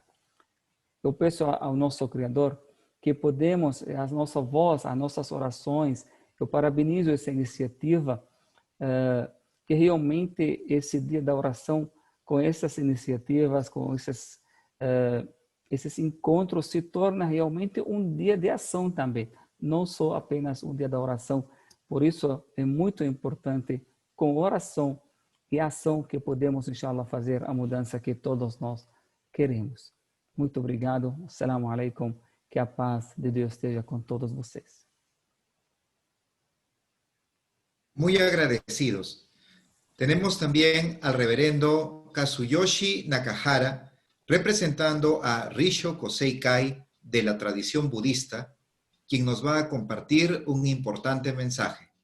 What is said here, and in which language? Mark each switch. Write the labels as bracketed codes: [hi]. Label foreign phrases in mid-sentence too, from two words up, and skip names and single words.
[pt] Eu peço ao nosso Criador que podemos, a nossa voz, as nossas orações, eu parabenizo essa iniciativa, que realmente esse dia da oração, com essas iniciativas, com esses encontros, se torna realmente um dia de ação também, não só apenas um dia da oração. Por isso é muito importante, com oração e ação, que podemos, inshallah, fazer a mudança que todos nós queremos. Muito obrigado. [ar] السلام عليكم. [pt] Que a paz de Deus esteja com todos vocês. [es] Muy agradecidos. Tenemos también al reverendo Kazuyoshi Nakahara, representando a Risho Kosei Kai de la tradición budista, quien nos va a compartir un importante mensaje.